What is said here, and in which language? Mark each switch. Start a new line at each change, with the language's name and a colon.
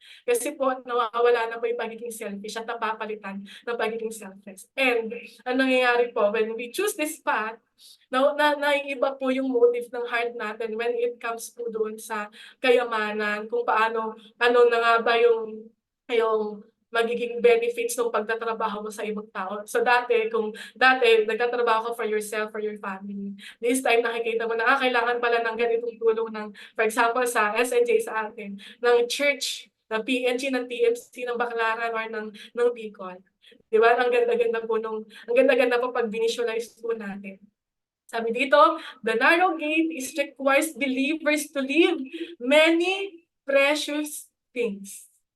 Filipino: Kasi po, nawawala na po yung pagiging selfish at napapalitan ng pagiging selfless. And ang nangyayari po,
English: when we choose this path,
Filipino: naiiba po yung motive ng heart natin when it comes po doon sa kayamanan, kung paano, ano na nga ba yung magiging benefits ng pagtatrabaho mo sa ibang tao. So dati nagtatrabaho ka
English: for yourself, for your family.
Filipino: This time nakikita mo na kailangan pala ng ganitong tulong ng, for example sa SNJ sa atin, ng church, ng PNG, ng TMC, ng Baclaran, or ng Bicol. Di ba? Ang ganda-ganda po ang ganda-ganda po pag visualize po natin. Sabi dito,
English: the narrow gate requires believers to leave many precious things.